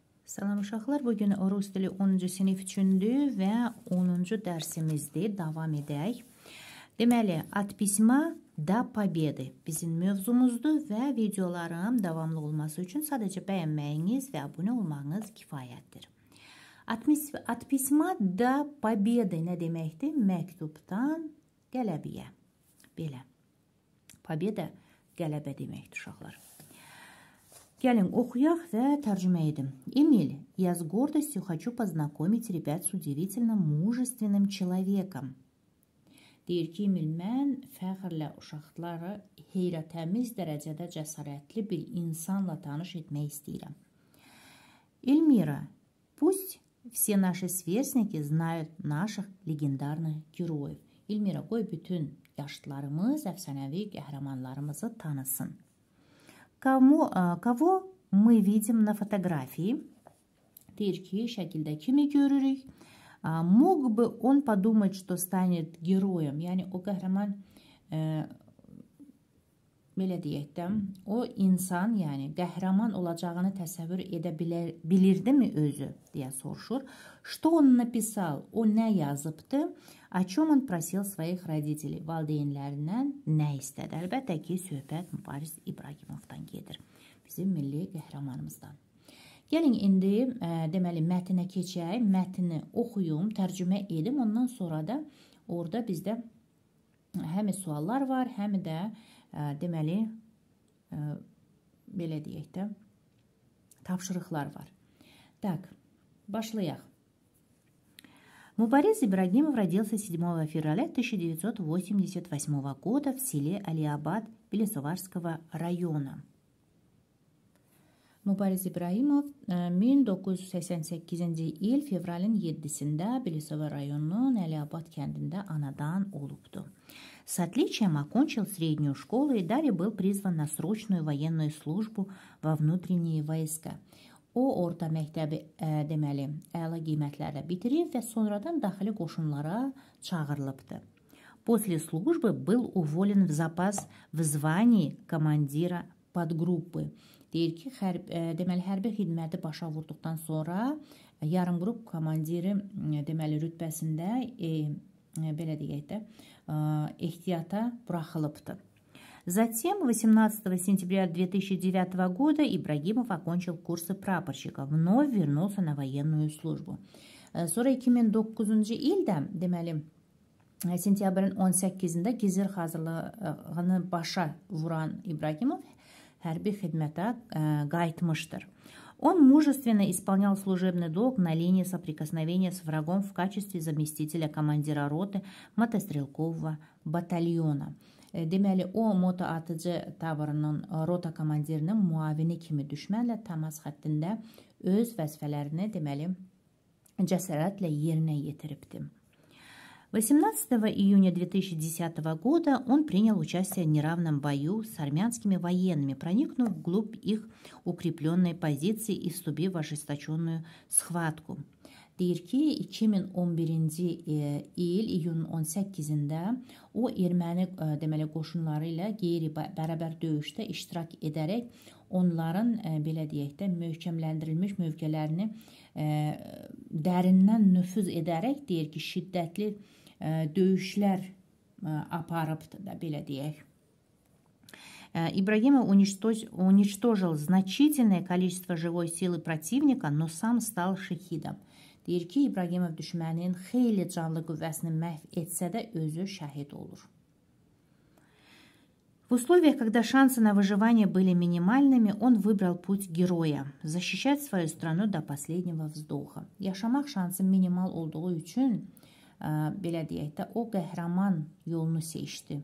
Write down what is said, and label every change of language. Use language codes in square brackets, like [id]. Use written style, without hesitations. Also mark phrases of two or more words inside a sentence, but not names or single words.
[az] Salam uşaqlar, bugün Rus dili 10-cu sinif üçündür və 10-cu dərsimizdir. Davam edək. Deməli, [ru] От письма до победы [az] bizim mövzumuzdur və videolarım davamlı olması üçün sadəcə bəyənməyiniz və abunə olmağınız kifayətdir. [ru] От письма до победы [az] nə deməkdir? Məktubdan qələbəyə. Belə. Победа qələbə deməkdir uşaqlar. Gəlin, oxuyaq və tərcümə edim. [ru] Эмиль, я с гордостью хочу познакомить ребят с удивительно мужественным человеком. [az] Deyir ki, Emil, mən fəxrlə uşaqları heyrətəmiz dərəcədə cəsarətli bir insanla tanış etmək istəyirəm. [ru] Эльмира, пусть все наши сверстники знают наших легендарных героев. Эльмира, [az] qoy bütün yaşlılarımız, əfsanəvi qəhrəmanlarımızı tanısın. [ru] Kого мы видим на фотографии? [az] Deyir ki, şəkildə kimi görürük? [ru] Mог бы он подумать, что станет героем? [az] Yəni, o qəhrəman, belə deyək də, o insan, yəni qəhrəman olacağını təsəvvür edə bilirdimi özü, deyə soruşur. [ru] Что он написал? [az] O nə yazıbdı? [ru] О чем он просил своих родителей? [az] Valideynlərindən nə istədi? Əlbəttə ki, söhbət Mübariz İbrahimovdan gedir. Bizim milli qəhrəmanımızdan. Gəlin, indi deməli, mətnə keçək, mətni oxuyum, tərcümə edim. Ondan sonra da orada bizdə həm suallar var, həm də deməli, belə deyək də, tapşırıqlar var. Так, başlayaq. [ru] Мубарис Ибрагимов родился 7 февраля 1988 года в селе Алиабад Белесоварского района. [az] Mübariz İbrahimov 1988-ci il fevralın 7-sində Belesova rayonunun Əliabad kəndində anadan olubdu. [ru] С отличием окончил среднюю школу и далее был призван на срочную военную службу во внутренние войска. [az] O, orta məktəbi deməli, əla qiymətlərlə bitirib və sonradan daxili qoşunlara çağırılıbdı. [ru] После службы был уволен в запас в звании командира подгруппы. [az] Deyir ki, deməli, hərbi xidməti başa vurduqdan sonra yarım qrup komandiri deməli, rütbəsində belə deyək də, ehtiyata buraxılıbdı. [ru] Затем 18 сентября 2009 года Ибрагимов окончил курсы прапорщика, вновь вернулся на военную службу. [az] Sonra 2009-cu ildə, deməli, sentyabrın 18-də gizir hazırlığını başa vuran İbragimov hərbi xidmətə qayıtmışdır. [ru] Он мужественно исполнял служебный долг на линии соприкосновения с врагом в качестве заместителя командира роты мотострелкового батальона. [az] Deməli, o moto atıcı taborunun rota komandirinin muavini kimi düşmənlə təmas xəttində öz vəzifələrini, deməli, cəsarətlə yerinə yetiribdi. [ru] 18 июня 2010 года он принял участие в неравном бою с армянскими военными, проникнув вглубь их укрепленной позиции и вступив в ожесточенную схватку. [az] Deyir ki, 2011-ci il iyunun 18-də o erməni deməli qoşunları ilə qeyri-bərabər döyüşdə iştirak edərək onların belə deyək də möhkəmləndirilmiş mövqələrini dərindən nüfuz edərək deyir ki, şiddətli döyüşlər aparıbdı da belə deyək. [ru] Ибрагимов уничтожил значительное количество живой силы противника, но сам стал шахидом. [az] Deyir ki, İbragimov düşmənin xeyli canlı qüvvəsini məhv etsə də özü şəhid olur. [ru] В условиях, когда шансы на выживание были минимальными, он выбрал путь героя – защищать свою страну до последнего вздоха. [az] Yaşamaq şansı minimal olduğu üçün, belə deyək də, o qəhrəman yolunu seçdi.